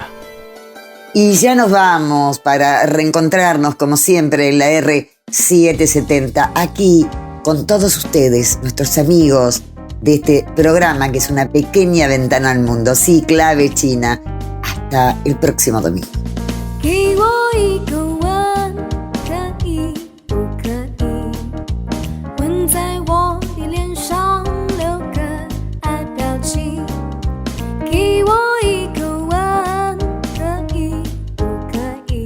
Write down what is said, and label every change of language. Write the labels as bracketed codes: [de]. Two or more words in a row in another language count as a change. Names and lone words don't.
[es] Y ya nos vamos para reencontrarnos como siempre en la R770, aquí con todos ustedes, nuestros amigos de este programa que es una pequeña ventana al mundo. Sí, Clave China. Hasta el próximo domingo. [zh] 给我一个吻，可以不可以？吻在我的脸上，留个爱表情。给我一个吻，可以不可以？